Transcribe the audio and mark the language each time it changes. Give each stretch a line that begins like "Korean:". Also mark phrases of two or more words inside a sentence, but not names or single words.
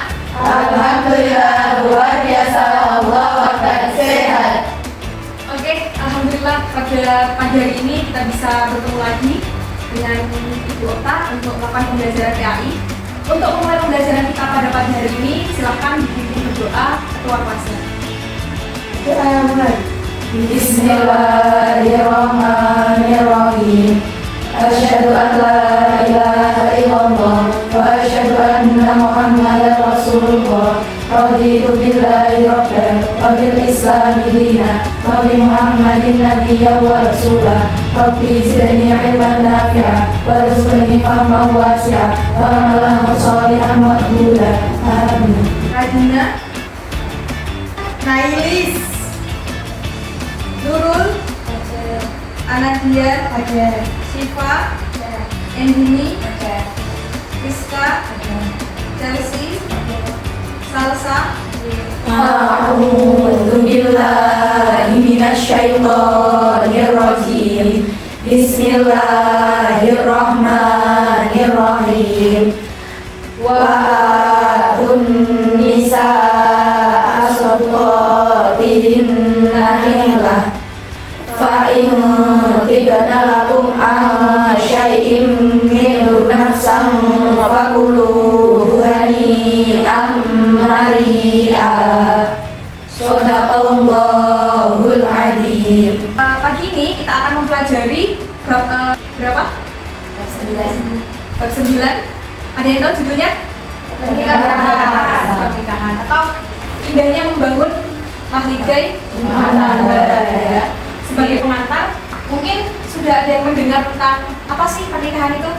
Indonesian: Alhamdulillah luar biasa,
Arabic: الله أكبر,
Indonesian: sehat. Oke, alhamdulillah pada pagi hari ini kita bisa bertemu lagi dengan Ibu Okta untuk melakukan pembelajaran PAI. Untuk memulai pembelajaran kita pada pagi hari ini, silakan dipimpin berdoa ketua kelasnya.
Arabic: بسم الله الرحمن الرحيم. أشهد أن لا إله إلا الله وأشهد أن محمدا رسول الله. رضيت بالله ربا وبالإسلام دينا وبمحمد نبيا ورسولا. رب زدني علما نافعا وارزقني فهما واسعا وعملا صالحا مقبولا آمين.
Indonesian: Radina, Nailis, Nurul, Anadia, Syifa, Endini, Rizka, Chelsea, Salsa,
Arabic: أعوذ بالله من الشيطان الرجيم. بسم الله الرحمن الرحيم. وآتوا النساء صدقاتهن نحلة فإن طبن لكم عن شيء منه نفسا فكلوه هنيئا مريئا. صدق الله العظيم.
Indonesian: Pagi ini kita akan mempelajari berapa? Bab 9. Ada yang tahu judulnya? Pernikahan atau indahnya membangun mahligai. Sebagai pengantar, mungkin sudah ada yang mendengar tentang apa sih pernikahan itu?